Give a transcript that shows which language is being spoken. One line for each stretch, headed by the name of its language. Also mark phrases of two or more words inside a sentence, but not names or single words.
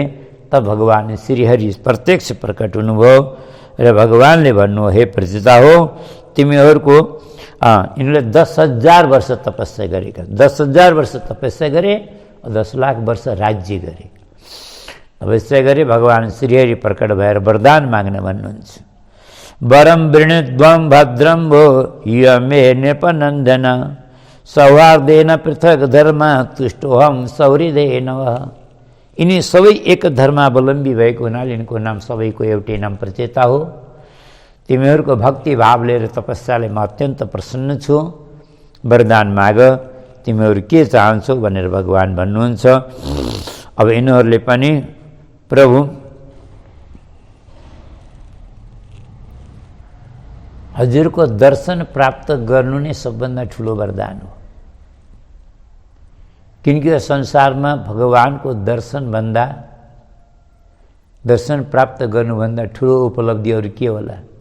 Nepali: तब भगवान श्रीहरि प्रत्यक्ष प्रकट हुनुभयो र भगवानले भन्नु, हे प्रजेता हो, तिमीहरूको यिनले 10,000 वर्ष तपस्या गरेका, 10,000 वर्ष तपस्या गरे, 10 लाख वर्ष राज्य गरे, तपस्या गरे। भगवान श्रीहरि प्रकट भएर वरदान माग्न भन्नुहुन्छ।
Sanskrit: वरम वृणद्वं भद्रं भो यमे नृपनन्दन सौहार्देन पृथक धर्म तुष्टोहम सौहृदेन।
Nepali: यिनी सबै एक धर्मावलम्बी भएको हुनाले यिनको नाम सबैको एउटै नाम प्रचेता हो। तिमीहरूको भक्ति भावले र तपस्याले म अत्यन्त प्रसन्न छु, वरदान माग, तिमीहरू के चाहन्छौ भनेर भगवान भन्नुहुन्छ। अब यिनीहरूले पनि प्रभु हजुरको दर्शन प्राप्त गर्नु नै सबभन्दा ठुलो वरदान हो, किनकि यो संसारमा भगवानको दर्शन प्राप्त गर्नुभन्दा ठुलो उपलब्धि अरू के होला।